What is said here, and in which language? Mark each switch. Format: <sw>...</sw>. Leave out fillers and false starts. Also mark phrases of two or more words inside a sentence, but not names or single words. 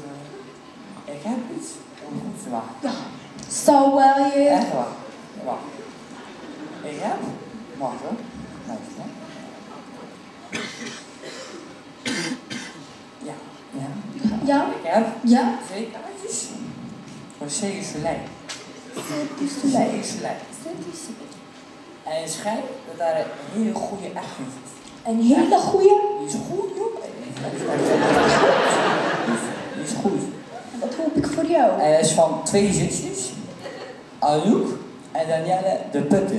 <nl>Ik heb iets om goed te wachten. Ja. Zo wel, je. Echt wacht. Wacht. Ik heb... Wacht hoor. Luister hè. Ja. Ja? Ik heb... Ja? 2 kaartjes. Voor Cirque du Soleil. Cirque Cirque du Soleil. du Soleil. En het schijnt dat daar een hele goede act in zit. Een hele goeie. Die is goed, joh. Die is goed. Dat hoop ik voor jou. En het is van 2 zusjes. Anouk en Danielle de Putter.</nl>